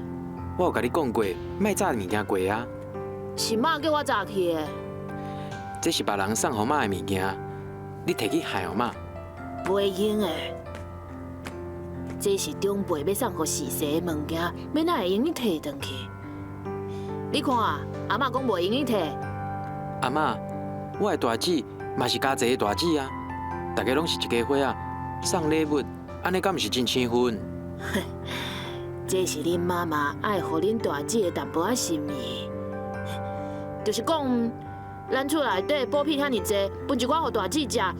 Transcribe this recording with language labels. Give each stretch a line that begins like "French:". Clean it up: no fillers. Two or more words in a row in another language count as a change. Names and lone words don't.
Min Nan Chinese: 我有甲你讲过，莫炸物件过啊。是妈叫我炸去的。这是别人送互妈的物件，你摕去害互妈？袂用的。这是长辈要送互逝世的物件，要哪会用你摕转去？你看啊，阿嬷讲袂用你摕。阿嬷，我的大姊嘛是家姐的大姊啊，大家拢是一家伙啊，送礼物，安尼敢毋是真生分？这是恁妈妈爱互恁大姐的淡薄仔心意，就是讲，咱厝内底补品遐尼济，分一寡互大姐食，无算啥。